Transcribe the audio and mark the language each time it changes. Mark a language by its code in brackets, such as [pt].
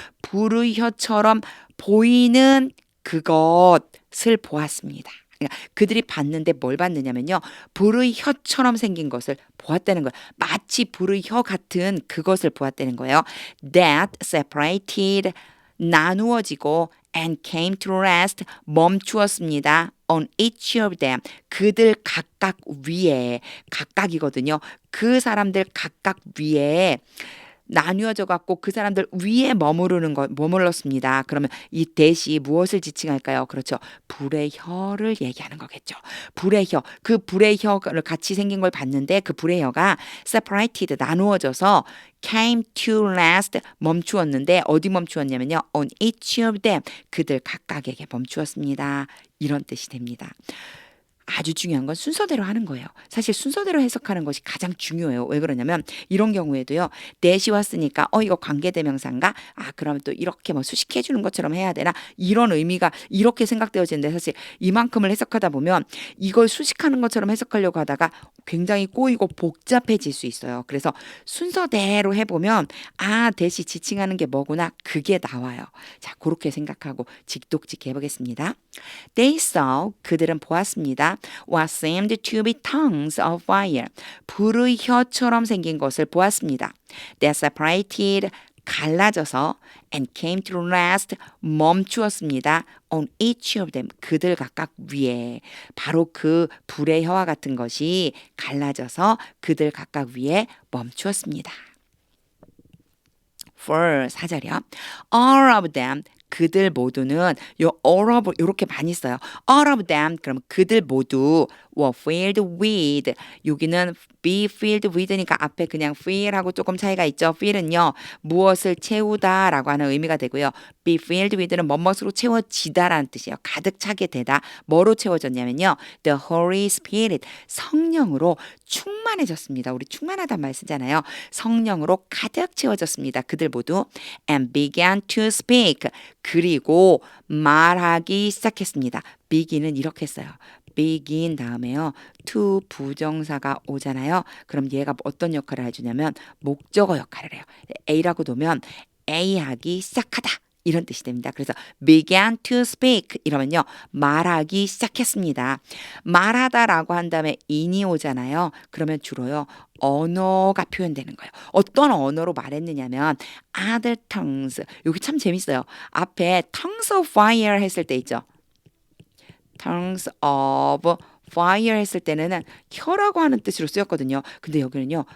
[ko] 불의 혀처럼 보이는 그것을 보았습니다. 그러니까 그들이 봤는데 뭘 봤느냐면요. 불의 혀처럼 생긴 것을 보았다는 거예요. 마치 불의 혀 같은 그것을 보았다는 거예요. [en] That separated [ko] 나누어지고 [en] and came to rest [ko] 멈추었습니다. [en] on each of them [ko] 그들 각각 위에 각각이거든요. 그 사람들 각각 위에 나뉘어져 갖고 그 사람들 위에 머물렀습니다. 그러면 이 대시 무엇을 지칭할까요? 그렇죠. 불의 혀를 얘기하는 거겠죠. 불의 혀. 그 불의 혀를 같이 생긴 걸 봤는데 그 불의 혀가 [en] separated [ko] 나누어져서 [en] came to rest [ko] 멈추었는데 어디 멈추었냐면요. [en] on each of them [ko] 그들 각각에게 멈추었습니다. 이런 뜻이 됩니다. 아주 중요한 건 순서대로 하는 거예요. 사실 순서대로 해석하는 것이 가장 중요해요. 왜 그러냐면 이런 경우에도요. 대시 왔으니까 이거 관계대명사인가? 그러면 또 이렇게 뭐 수식해 주는 것처럼 해야 되나? 이런 의미가 이렇게 생각되어지는데 사실 이만큼을 해석하다 보면 이걸 수식하는 것처럼 해석하려고 하다가 굉장히 꼬이고 복잡해질 수 있어요. 그래서 순서대로 해보면 대시 지칭하는 게 뭐구나? 그게 나와요. 자, 그렇게 생각하고 직독직해 보겠습니다. [en] They saw [ko] 그들은 보았습니다. [en] What seemed to be tongues of fire [ko] 불의 혀처럼 생긴 것을 보았습니다. [en] That separated [ko] 갈라져서 [en] and came to rest [ko] 멈추었습니다. [en] on each of them [ko] 그들 각각 위에 바로 그 불의 혀와 같은 것이 갈라져서 그들 각각 위에 멈추었습니다. 4 4절이요. [en] All of them [ko] 그들 모두는 요 all of 이렇게 많이 써요. [en] all of them [ko] 그럼 그들 모두 [en] were filled with [ko] 여기는 [en] be filled with [ko] 니까 앞에 그냥 fill하고 조금 차이가 있죠. fill은요 무엇을 채우다라고 하는 의미가 되고요. be filled with는 뭐뭇으로 채워지다라는 뜻이에요. 가득 차게 되다. 뭐로 채워졌냐면요. [en] the Holy Spirit [ko] 성령으로 충만해졌습니다. 우리 충만하단 말 쓰잖아요. 성령으로 가득 채워졌습니다. 그들 모두 [en] and began to speak [ko] 그리고 말하기 시작했습니다. begin은 이렇게 써요. begin 다음에요. to 부정사가 오잖아요. 그럼 얘가 어떤 역할을 해주냐면 목적어 역할을 해요. A라고 놓으면 A 하기 시작하다 이런 뜻이 됩니다. 그래서 [en] began to speak [ko] 이러면요. 말하기 시작했습니다. 말하다라고 한 다음에 in이 오잖아요. 그러면 주로요. 언어가 표현되는 거예요. 어떤 언어로 말했느냐면 [en] other tongues. [ko] 여기 참 재밌어요. 앞에 [en] tongues of fire [ko] 했을 때 있죠. tongues of fire 했을 때는 혀라고 하는 뜻으로 쓰였거든요. 근데 여기는요.